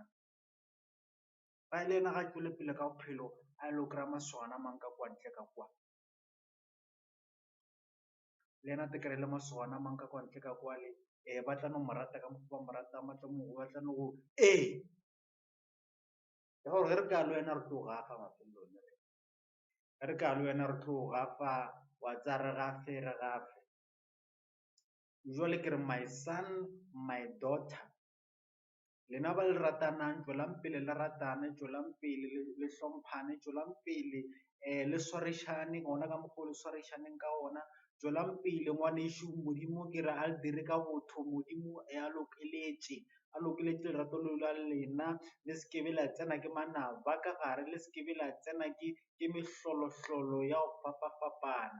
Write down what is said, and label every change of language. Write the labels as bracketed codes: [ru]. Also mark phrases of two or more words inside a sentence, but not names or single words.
[nso] Ba le yena ga a tšwele pele ka bophelo a lo kry-a masogana mang ka kwa ntle ka kwa, le yena te kry-ile masogana mang ka kwa ntle ka kwa le ba tla no mo rata ka mokgwa ba mo ratang, ba tla no go ya gore ge re ka le wena re tlo gafa mafelelong, ge re ka le wena re tlo gafa wa tsa re gafe. Jwale ke re [en] my son, my daughter, [nso] lena ba le ratanang tšwelang pele le ratane, tšwelang pele le hlomphane, tšwelang pele le swarišane gona ka mokgwa le swarišaneng ka gona, tšwelang pele ngwanešo. Modimo ke re a le dire ka botho, Modimo a lokeletše lerato le la lena, le sekebe la tsena ke manaba ka gare, le sekebe la tsena ke mehlolohlolo ya go fapafapana.